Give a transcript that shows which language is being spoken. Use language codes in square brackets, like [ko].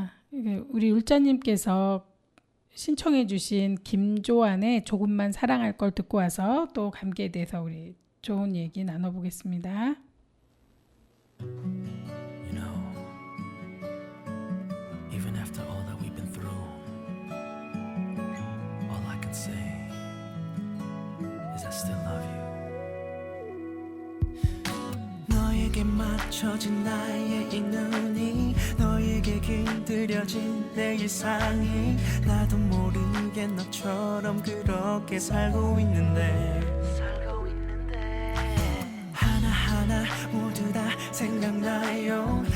[ko] 이게 우리 율자님께서 신청해주신 김조한의 조금만 사랑할 걸 듣고 와서 또 감기에 대해서 우리 좋은 얘기 나눠보겠습니다. [en] You know, even after all that we've been through, all I can say is I still love you. [ko] 너에게 맞춰진 나의 이 눈이 너에게 길들여진 내 일상이 나도 모르게 너처럼 그렇게 살고 있는데 하나하나 모두 다 생각나요.